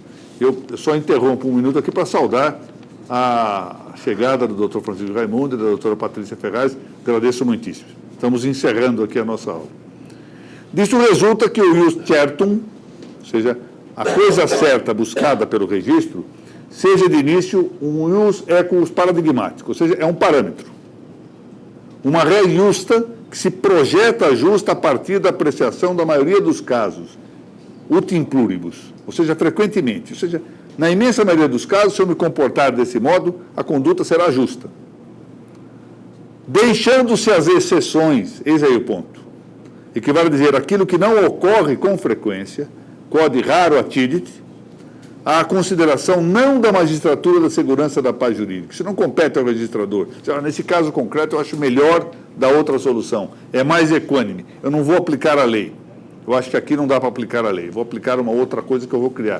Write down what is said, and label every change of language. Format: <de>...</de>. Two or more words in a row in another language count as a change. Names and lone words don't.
<pt>Eu só interrompo um minuto aqui para saudar a chegada do Dr. Francisco Raimundo e da doutora Patrícia Ferraz. Agradeço muitíssimo. Estamos encerrando aqui a nossa aula. Disso resulta que o</pt> <la>ius certum,</la> <pt>ou seja, a coisa certa buscada pelo registro, seja de início um</pt> <la>ius equus</la> <pt>paradigmático, ou seja, é um parâmetro. Uma res justa que se projeta justa a partir da apreciação da maioria dos casos,</pt> <la>utim pluribus,</la> <pt>ou seja, frequentemente. Ou seja, na imensa maioria dos casos, se eu me comportar desse modo, a conduta será justa. Deixando-se as exceções, eis aí o ponto, equivale a dizer aquilo que não ocorre com frequência,</pt> <la>quod raro atidit,</la> <pt>a consideração não da magistratura da segurança da paz jurídica. Isso não compete ao registrador. Nesse caso concreto, eu acho melhor da outra solução. É mais equânime. Eu não vou aplicar a lei. Eu acho que aqui não dá para aplicar a lei. Vou aplicar uma outra coisa que eu vou criar.</pt>